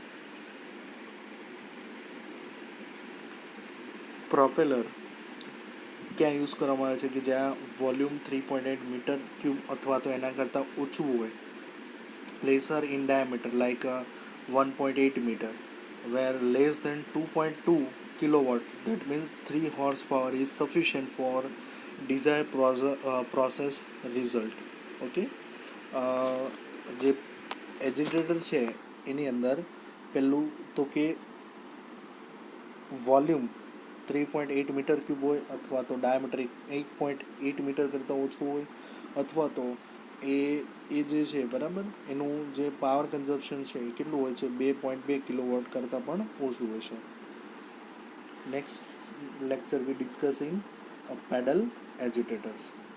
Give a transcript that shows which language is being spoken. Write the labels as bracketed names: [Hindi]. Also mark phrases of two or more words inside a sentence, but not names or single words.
[Gujarati] Propeller ક્યાં યુઝ કરવામાં આવે છે કે જ્યાં વોલ્યુમ 3.8 [English] meter cube [Gujarati] અથવા તો એના કરતાં ઓછું હોય, [English] lesser in diameter like 1.8 meter, where less than 2.2 kilowatt, that means 3 horsepower is sufficient for desired process result. [Gujarati] ઓકે, જે એજિટેટર છે એની અંદર પહેલું તો કે વોલ્યુમ 3.8 [English] meter cube [Gujarati] હોય અથવા તો ડાયામીટર 8.8 મીટર કરતાં ઓછું હોય, અથવા તો એ એ જે છે બરાબર, એનું જે [English] power consumption [Gujarati] છે એ કેટલું હોય છે, 2.2 કિલોવોટ કરતાં પણ ઓછું હોય છે. [English] નેક્સ્ટ lecture we discussing pedal agitators.